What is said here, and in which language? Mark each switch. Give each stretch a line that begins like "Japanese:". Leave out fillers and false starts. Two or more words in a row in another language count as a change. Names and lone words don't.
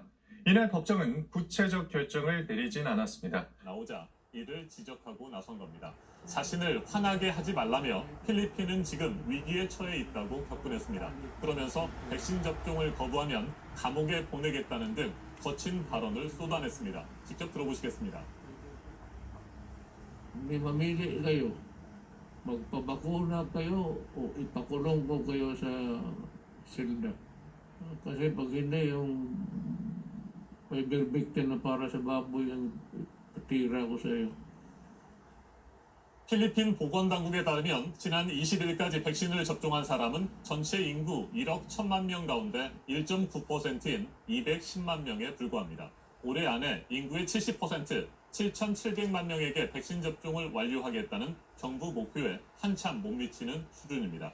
Korean: 이날 법정은 구체적 결정을 내리진 않았습니다. 나오자 이를 지적하고 나선 겁니다. 자신을 화나게 하지 말라며 필리핀은 지금 위기에 처해 있다고 격분했습니다. 그러면서 백신 접종을 거부하면 감옥에 보내겠다는 등 거친 발언을 쏟아냈습니다. 직접 들어보시겠습니다.
Filipino: May mamili kayo. Magpabakuna kayo o ipakulong ko kayo sa silda. Kasi pag hindi, yung may birbiktin na para sa baboy ang patira ko sa iyo.
Korean: 필리핀 보건당국에 따르면 지난 20일까지 백신을 접종한 사람은 전체 인구 1억 1천만 명 가운데 1.9%인 210만 명에 불과합니다. 올해 안에 인구의 70%, 7,700만 명에게 백신 접종을 완료하겠다는 정부 목표에 한참 못 미치는 수준입니다.